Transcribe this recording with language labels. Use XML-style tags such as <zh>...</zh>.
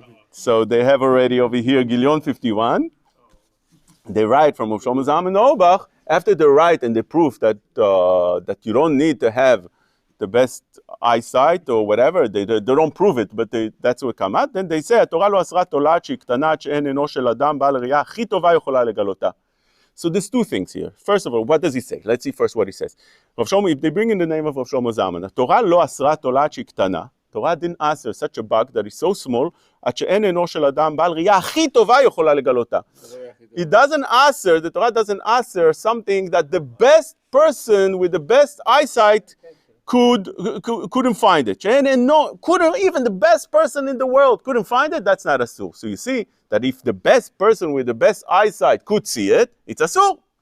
<en>So they have already over here Gilyon 51. They write from Rav Shlomo Zalman Auerbach. After they write and they prove that you don't need to have the best eyesight or whatever, they don't prove it, but that's what come out. Then they say,</en> <he>התורה לא אסרה תולעת שהיא קטנה עד שאין עינו של אדם בעל ראייה הכי טובה יכולה לגלותה.</he> <en>So there's two things here. First of all, what does he say? Let's see first what he says. Rav Shlomo, if they bring in the name of Rav Shlomo Zalman,</en> <he>התורה לא אסרה תולעת שהיא קטנה.</he> <en>Torah didn't answer such a bug that is so small,</en> <he>עד שאין עינו של אדם בעל ראייה הכי טובה יכולה לגלותה.</he> <en>It doesn't answer, the Torah doesn't answer something that the best person with the best eyesight couldn't find it. And no, couldn't, even the best person in the world couldn't find it, that's not asur. So you see that if the best person with the best eyesight could see it, it's asur.</en>